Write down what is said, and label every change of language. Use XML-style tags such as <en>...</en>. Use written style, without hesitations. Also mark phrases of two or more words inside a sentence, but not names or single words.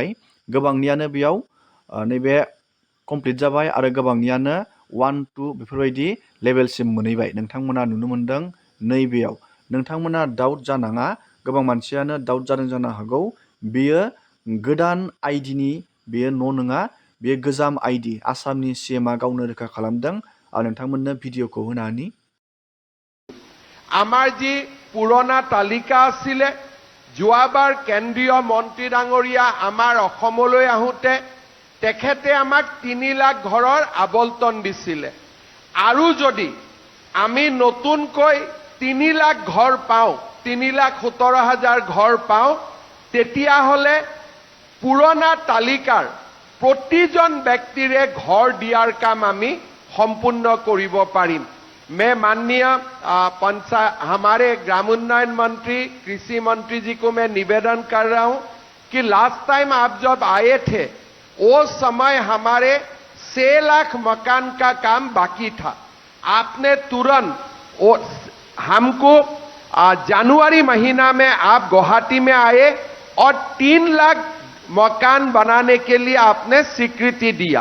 <brx>गोबांनियानो बेयाव नैबे कमप्लिट जाबाय आरो गोबांनियानो 1, 2 बेफोरबायदि लेभेलसिम मोनहैबाय। नोंथांमोना नुनो मोनदों नैबेयाव। नोंथांमोना डाउट जानाङा, गोबां मानसियानो डाउट जादों जानो हागौ। बेयो गोदान आइडिनि बेयो न' नङा, बेयो गोजाम आइडि। आसामनि CMआ गावनो रोखा खालामदों आरो नोंथांमोननो भिडिअ'खौ होनानि।</brx> <as>আমাৰ যি পুৰণা তালিকা আছিলে, যোৱাবাৰ কেন্দ্ৰীয় মন্ত্ৰী ডাঙৰীয়া আমাৰ অসমলৈ আহোঁতে তেখেতে আমাক 3 লাখ ঘৰৰ আবণ্টন দিছিলে। আৰু যদি আমি নতুনকৈ 3 লাখ ঘৰ পাওঁ, 3,17,000 ঘৰ পাওঁ, তেতিয়াহ'লে পুৰণা তালিকাৰ প্ৰতিজন ব্যক্তিৰে ঘৰ দিয়াৰ কাম আমি সম্পূৰ্ণ কৰিব পাৰিম।</as> <hi>मैं माननीय हमारे ग्रामोन्नयन मंत्री, कृषि मंत्री जी को मैं निवेदन कर रहा हूं कि</hi> <en>last time</en> <hi>आप जब आए थे उस समय हमारे 6 लाख मकान का काम बाकी था। आपने तुरंत हमको जनवरी महीना में आप गुवाहाटी में आए और 3 लाख मकान बनाने के लिए आपने स्वीकृति दिया।</hi>